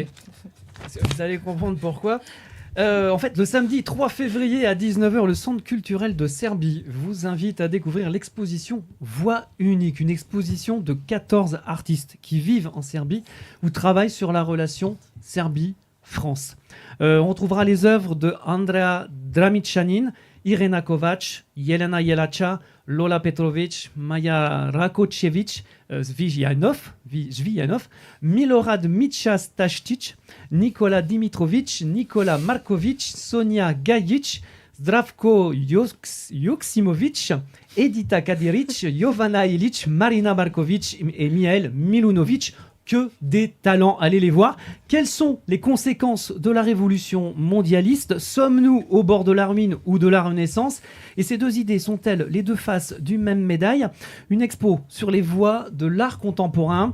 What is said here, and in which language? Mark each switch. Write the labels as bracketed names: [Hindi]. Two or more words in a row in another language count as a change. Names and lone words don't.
[French] Vous allez comprendre pourquoi. En fait, le samedi 3 février à 19h, le Centre culturel de Serbie vous invite à découvrir l'exposition Voix unique, une exposition de 14 artistes qui vivent en Serbie ou travaillent sur la relation Serbie-France. On trouvera les œuvres de Andrea Dramichanin, Irena Kovac, Jelena Jelacha, Lola Petrovic, Maja Rakočević, Zvijanov, Milorad Mića-Staščić, Nikola Dimitrovic, Nikola Markovic, Sonia Gajic, Zdravko Joksimovic, Edita Kadiric, Jovana Ilic, Marina Markovic et Mihail Milunovic. Que des talents, allez les voir. Quelles sont les conséquences de la révolution mondialiste? Sommes-nous au bord de la ruine ou de la renaissance? Et ces deux idées sont-elles les deux faces d'une même médaille? Une expo sur les voies de l'art contemporain.